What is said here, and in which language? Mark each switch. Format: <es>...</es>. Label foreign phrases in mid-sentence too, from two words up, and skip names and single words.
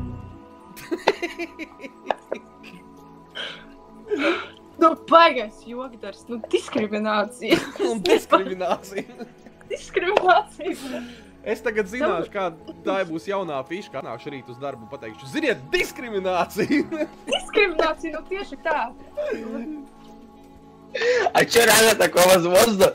<lv>Nu, baigais jogdars, nu, diskriminācija. Un diskriminācija. Diskriminācija. Es tagad zināšu, kā tā būs jaunā fiša, kā nākšu rīt uz darbu un pateikšu, ziniet, diskriminācija!</lv> <ru>Diskриминация, ну тише так. А чё реально такое возможно?</ru>